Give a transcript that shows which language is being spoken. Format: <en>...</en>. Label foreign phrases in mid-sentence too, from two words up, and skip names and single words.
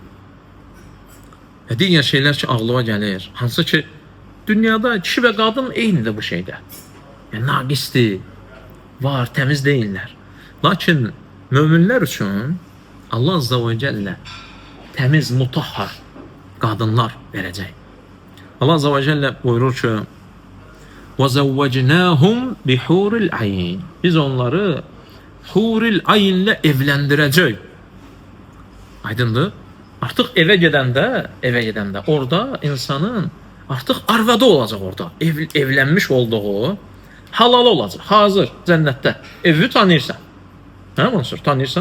<az>Hansı ki, dünyada kişi və qadın eynidir bu şeydə. Yəni, naqisdir, var, təmiz deyirlər. Lakin möminlər üçün Allah</az> <ar>عز وجل</ar> <az>təmiz, mutahhar qadınlar verəcək. Allah</az> <ar>عز وجل</ar> <az>buyurur ki,</az> <ar>وَزَوَّجْنَاهُمْ بِحُورِ الْعَيْنِ.</ar> <az>Biz onları huril ayinlə evləndirəcək. Aydındır? Artıq evə gedəndə orada insanın artıq arvadı olacaq orada. Evlənmiş olduğu halal olacaq. Hazır cənnətdə. Evi tanıyırsan. Hə Mansur, tanıyırsan?</az>